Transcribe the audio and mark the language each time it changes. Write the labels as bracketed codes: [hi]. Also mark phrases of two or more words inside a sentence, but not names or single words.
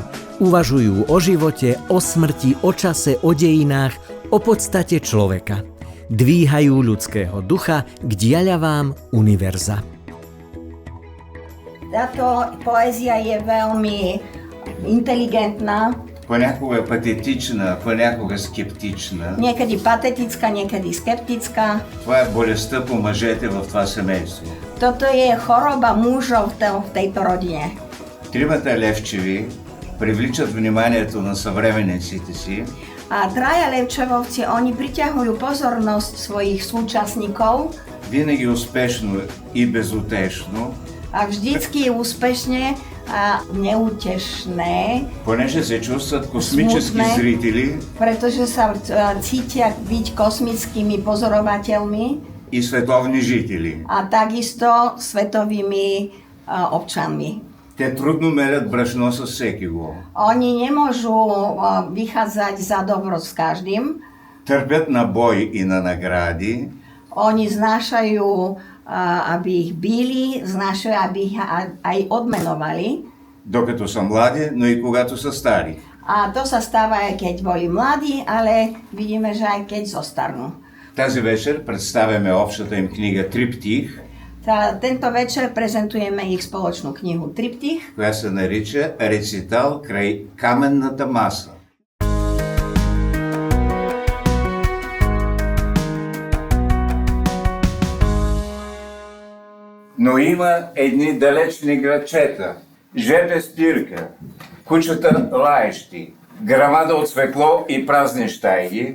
[sk] Uvažujú o živote, o smrti, o čase, o dejinách, o podstate človeka. Dvíhajú ľudského ducha k diaľavám univerza. Táto poézia je veľmi inteligentná [bg] Понякога патетична, понякога скептична. [sk] Niekedy patetická, niekedy skeptická. [bg] Това е болестта по мъжете в това семейство. [sk] Toto je choroba mužov v tejto rodine. [bg] Тримата Левчеви привличат вниманието на съвременниците си. [sk] A traja Levčevovci, oni priťahujú pozornosť svojich súčasníkov [bg] Винаги успешно и безутешно, [sk] a vždycky úspešne a neútešné, [bg] понеже се чувстват космически [sk] Смутné. [bg] зрители [sk] pretože sa cítia byť kosmickými pozorovateľmi [bg] и световни жители. [sk] a takisto svetovými občanmi. [bg] Те трудно мерят брашно с всекиго. [sk] Oni nemôžu vychádzať za dobro s každým. [bg] Търпят на бой и на награди, [sk] Oni znášajú, aby ich bili, znášajú, aby ich aj odmenovali. [bg] докато са млади, но и когато са стари. [sk] A to sa stáva aj keď boli mladí, ale vidíme, že aj keď zostarnú. [bg] Тази вечер представяме общата им книга Триптих, [sk] Tento večer prezentujeme ich spoločnú knihu Triptych, [bg] която се нарича Рецитал край каменната маса. Но има едни далечни градчета, жепе спирка, кучета лаещи, грамада от светло и празни щайги.